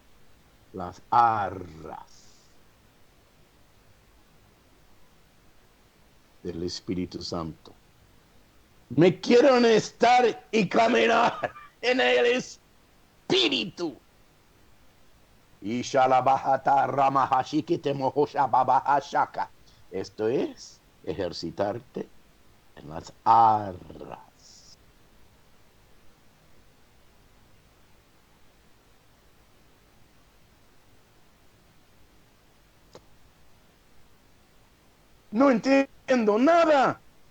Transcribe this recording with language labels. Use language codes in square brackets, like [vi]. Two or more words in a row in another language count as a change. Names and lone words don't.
[es] Las arras del Espíritu Santo. Me quiero estar y caminar en el espíritu. Y shalabahata ramahashikite mohoshababahashaka. Esto es ejercitarte en las arras. No entiendo nada.